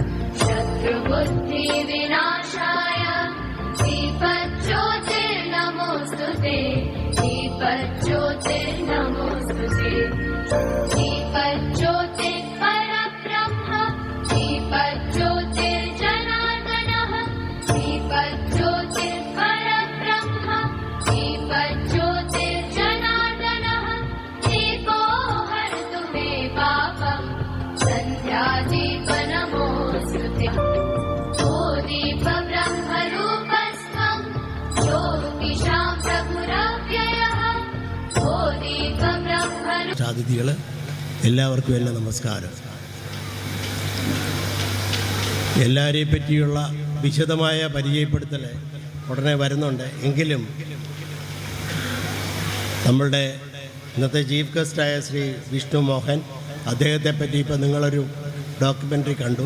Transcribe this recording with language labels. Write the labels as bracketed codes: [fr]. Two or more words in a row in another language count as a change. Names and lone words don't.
[sa] शत्रुबुद्धिविनाशाय दीपज्योतिर्नमोऽस्तुते दीपज्योतिर्नमोऽस्तुते दीपज्योतिर्परब्रह्म दीपज्योतिर्जनार्दनः दीपज्योतिर्परब्रह्म दीपज्योतिर्जनार्दनः दीपो हरतु मे पापम् सन्ध्यादीपनमोऽस्तुते ओ दीपब्रह्मरूपस्त्वं ज्योतिषां प्रभुरव्ययः ओ दीपब्रह्मरूप. [ml] അതിഥികള് എല്ലാവർക്കും എൻ്റെ നമസ്കാരം. എല്ലാവരെയും പറ്റിയുള്ള വിശദമായ പരിചയപ്പെടുത്തൽ ഉടനെ വരുന്നുണ്ട്. എങ്കിലും നമ്മളുടെ ഇന്നത്തെ [en] chief guestആയ [ml] ശ്രീ വിഷ്ണു മോഹൻ, അദ്ദേഹത്തെ പറ്റി ഇപ്പോൾ നിങ്ങളൊരു ഡോക്യുമെൻ്ററി കണ്ടു.